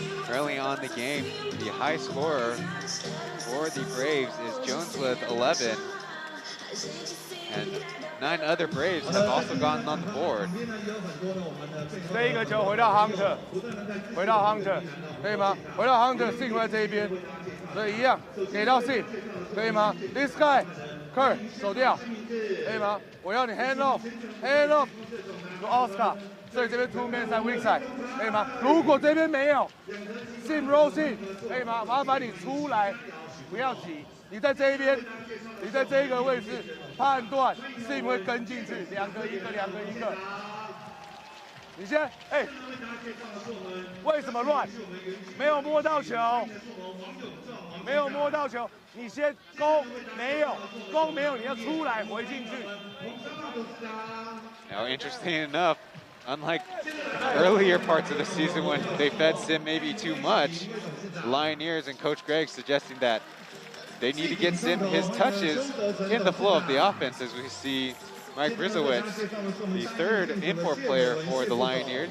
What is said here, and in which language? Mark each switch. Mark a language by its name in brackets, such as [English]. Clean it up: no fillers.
[English] Early on the game, the high scorer for the Braves is Jones with 11. And 9 other Braves have also gotten on the board. [Chinese] 这一个球回到 Hunter， 回到 Hunter， 可以吗？回到 Hunter，Sin 在这一边，所以一样给到 Sin， 可以吗 ？ [English] This guy， [Chinese] Kirk 走掉，可以吗？我要你 [English] hand off，hand off to Oscar。 [Chinese] 所以这边 two man 在 weak side， 可以吗？如果这边没有 ，Sim roll in， 可以吗？麻烦你出来，不要急，你在这一边，你在这一个位置判断 Sim 会跟进去，两个一个，两个一个。你先，为什么乱？没有摸到球，没有摸到球，你先攻，没有，攻没有，你要出来回进去。 [English] Now, interesting enough, unlike earlier parts of the season when they fed Sim maybe too much, Lioneers and Coach Greg suggesting that they need to get his touches in the flow of the offense, as we see Mike Brzezowicz, the third import player for the Lioneers.